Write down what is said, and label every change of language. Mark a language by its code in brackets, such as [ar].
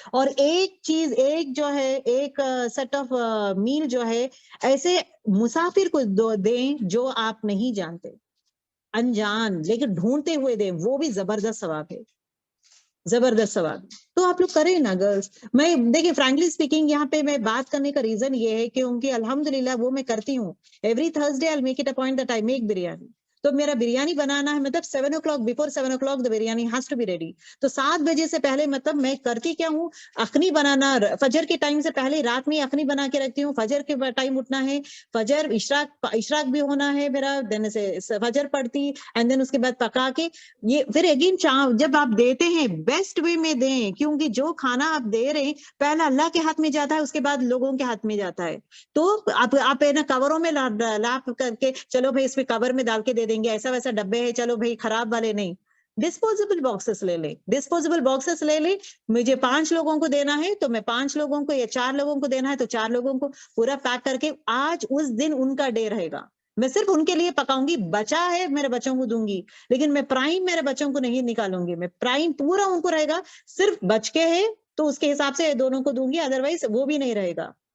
[ur] اور ایک چیز, ایک جو ہے, ایک سیٹ آف میل جو ہے ایسے مسافر کو دیں جو آپ نہیں جانتے, انجان لیکن ڈھونڈتے ہوئے دیں, وہ بھی زبردست ثواب ہے, زبردست ثواب. تو آپ لوگ کریں نا گرلس. میں دیکھیں [en] frankly speaking [ur] یہاں پہ میں بات کرنے کا ریزن یہ ہے کیونکہ الحمدللہ وہ میں کرتی ہوں. [en] Every Thursday I make it a point that I make biryani. [ur] تو میرا بریانی بنانا ہے, مطلب [en] 7 o'clock, before 7 o'clock the biryani has to be ready. [ur] تو 7 بجے سے پہلے مطلب میں کرتی کیا ہوں, اخنی بنانا, فجر کے ٹائم سے پہلے رات میں اخنی بنا کے رکھتی ہوں. فجر کے ٹائم اٹھنا ہے, فجر اشراق بھی ہونا ہے میرا, دین سے فجر پڑھتی, اینڈ دین اس کے بعد پکا کے یہ پھر اگین جب آپ دیتے ہیں بیسٹ وے میں دیں, کیونکہ جو کھانا آپ دے رہے ہیں پہلا اللہ کے ہاتھ میں جاتا ہے, اس کے بعد لوگوں کے ہاتھ میں جاتا ہے. تو آپ کوروں میں لاپ کر کے چلو بھائی اس میں کور میں ڈال کے دے دیں گے, ایسا ویسا ڈبے ہے, چلو بھائی خراب والے نہیں. ڈسپوزیبل باکسز لے لیں, ڈسپوزیبل باکسز لے لیں. مجھے 5 لوگوں کو دینا ہے تو میں 5 لوگوں کو, یا 4 لوگوں کو دینا ہے تو 4 لوگوں کو پورا پیک کر کے, آج اس دن ان کا ڈے رہے گا, میں صرف ان کے لیے پکاؤں گی. بچا ہے میرے بچوں کو دوں گی, لیکن میں پرائم میرے بچوں کو نہیں نکالوں گی, میں پرائم پورا ان کو رہے گا. صرف بچ کے ہے تو اس کے حساب سے دونوں کو دوں گی, ادروائز وہ بھی نہیں رہے گا.